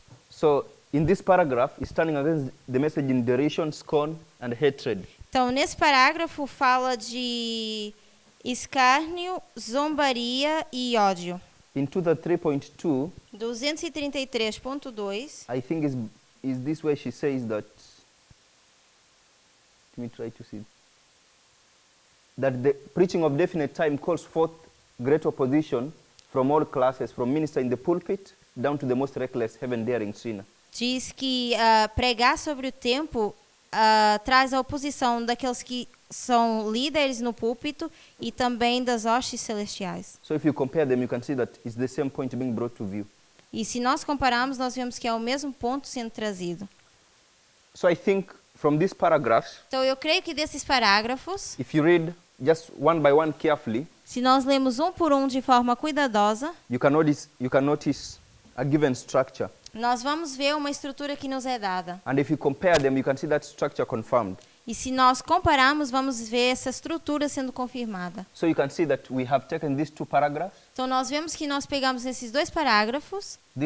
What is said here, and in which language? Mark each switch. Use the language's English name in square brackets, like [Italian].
[English] So in this paragraph, he's standing against the message in derision, scorn, and hatred. [Portuguese] Então, nesse parágrafo fala de escárnio, zombaria e ódio. [English] In 233.2, [Portuguese] 233.2, [English] I think is this where she says that. Let me try to see. That the preaching of definite time calls forth great opposition from all classes, from minister in the pulpit down to the most reckless, heaven-daring sinner. [Portuguese] diz que pregar sobre o tempo traz a oposição daqueles que são líderes no púlpito e também das hostes celestiais. [English] So if you compare them, you can see that it's the same point being brought to view. [Portuguese] E se nós compararmos, nós vemos que é o mesmo ponto sendo trazido. [English] So I think from these paragraphs, [Portuguese] Então, eu creio que desses parágrafos, [English] if you read just one by one carefully, [Portuguese] se nós lemos um por um de forma cuidadosa, [English] you can notice a given structure. [Portuguese] nós vamos ver uma estrutura que nos é dada. [English] And if you compare them, you can see that structure confirmed. [Portuguese] E se nós compararmos, vamos ver essa estrutura sendo confirmada. [English] So you can see that we have taken these two paragraphs, [Portuguese] Então, nós vemos que nós pegamos esses dois parágrafos,